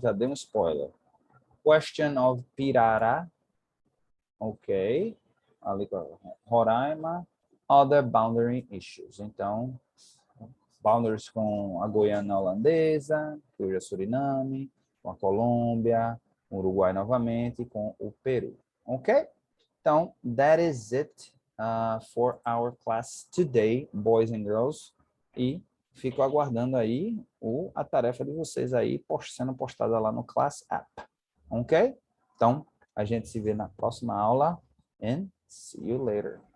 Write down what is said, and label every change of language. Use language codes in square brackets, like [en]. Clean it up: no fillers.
[pt] Já dei um spoiler. [en] Question of Pirará, [pt] ok, ali com Roraima, [en] other boundary issues. [pt] Então, boundaries com a Guiana holandesa, que hoje é Suriname, com a Colômbia, o Uruguai novamente e com o Peru. Ok? [en] Então, that is it for our class today, boys and girls. [pt] E fico aguardando aí a tarefa de vocês aí sendo postada lá no Class App. Ok? Então, a gente se vê na próxima aula. [en] And see you later.